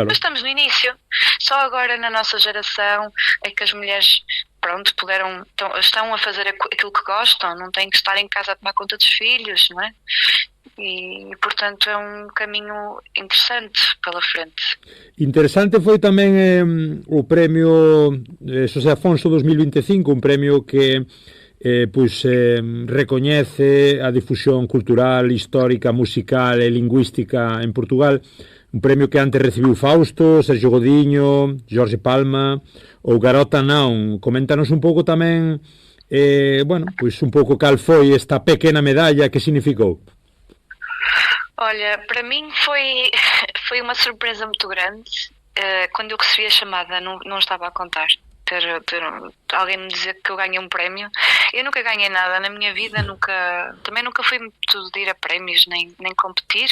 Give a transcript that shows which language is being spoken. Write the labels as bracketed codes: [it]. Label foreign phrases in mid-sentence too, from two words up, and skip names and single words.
[pt] Mas estamos no início. Só agora, na nossa geração, é que as mulheres... Pronto, estão a fazer aquilo que gostam, não têm que estar em casa a tomar conta dos filhos, não é? E portanto é um caminho interessante pela frente. [gl] Interesante foi tamén o premio José Afonso 2025, un premio que recoñece a difusión cultural, histórica, musical e lingüística en Portugal. Un premio que antes recibiu Fausto, Sergio Godiño, Jorge Palma ou Garota Non. Coméntanos un pouco tamén, un pouco cal foi esta pequena medalla, que significou? [pt] Olha, para mim foi uma surpresa muito grande. Quando eu recebi a chamada, não estava a contar. Ter alguém me dizer que eu ganhei um prémio. Eu nunca ganhei nada na minha vida, também nunca fui muito de ir a prémios, nem competir.